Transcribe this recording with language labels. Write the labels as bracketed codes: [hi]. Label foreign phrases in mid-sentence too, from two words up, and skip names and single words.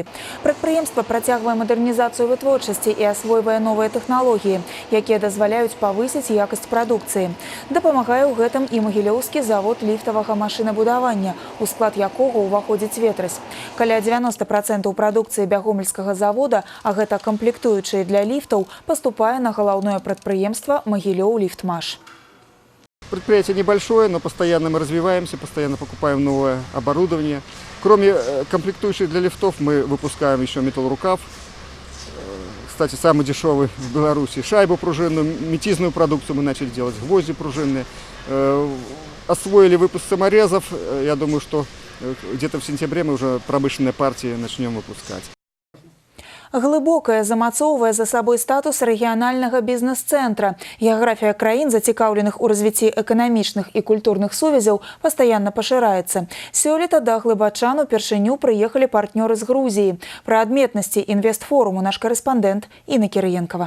[be] Прадпрыемства працягвае мадэрнізацыю вытворчасці і асвойвае новыя тэхналогіі, якія дазваляюць павысіць якасць прадукцыі. Дапамагае ў гэтым і магілёўскі завод ліфтавага машынабудавання, у склад якога ўваходзіць «Ветразь». Каля 90% прадукцыі бягомельскага завода, а гэта камплектуючыя для ліфтаў, паступае на галаўное прадпрыемства «Могилев Лифтмаш». [ru] Предприятие небольшое, но постоянно мы развиваемся, постоянно покупаем новое оборудование. Кроме комплектующих для лифтов, мы выпускаем еще металлурукав. Кстати, самый дешевый в Беларуси. Шайбу пружинную, метизную продукцию мы начали делать, гвозди пружинные. Освоили выпуск саморезов. Я думаю, что где-то в сентябре мы уже промышленные партии начнем выпускать. [be] Глыбокая замацоўвае за сабой статус рэгіянальнага бізнес-цэнтра. Геаграфія краін, зацікаўленых у развіцці эканамічных і культурных сувязяў, пастаянна пашыраецца. Сёлета да глыбачан упершыню прыехалі партнёры з Грузіі. Пра адметнасці інвестфоруму наш карэспандэнт Інна Кірыенкава.